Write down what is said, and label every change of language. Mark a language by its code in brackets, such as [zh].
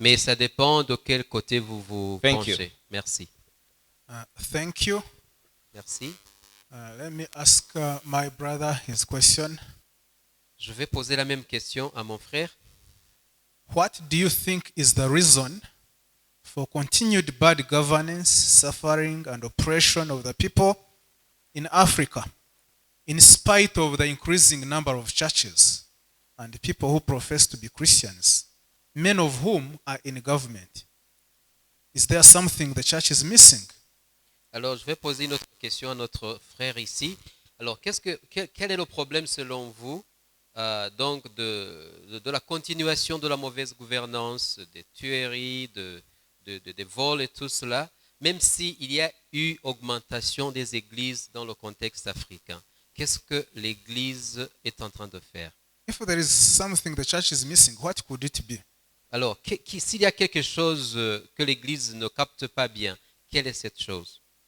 [fr] Mais ça dépend de quel côté vous vous [en] Thank you. [fr] penchez. Merci. [en] Thank you. [fr] Merci. [en] Let me ask my brother his question. [fr] Je vais poser la même question à mon frère. [en] What do you think is the reason for continued bad governance, suffering, and oppression of the people in Africa, in spite of the increasing number of churches and people who profess to be Christians, many of whom are in government? Is there something the church is missing? [fr] Alors, je vais poser une autre question à notre frère ici. Alors, quel est le problème selon vous donc de la continuation de la mauvaise gouvernance, des tueries, des vols et tout cela, même s'il y a eu augmentation des églises dans le contexte africain? Qu'est-ce que l'Église est en train de faire? [en] If there is something the church is missing, what could it be? [fr] Alors, s'il y a quelque chose que l'Église ne capte pas bien, quelle est cette chose?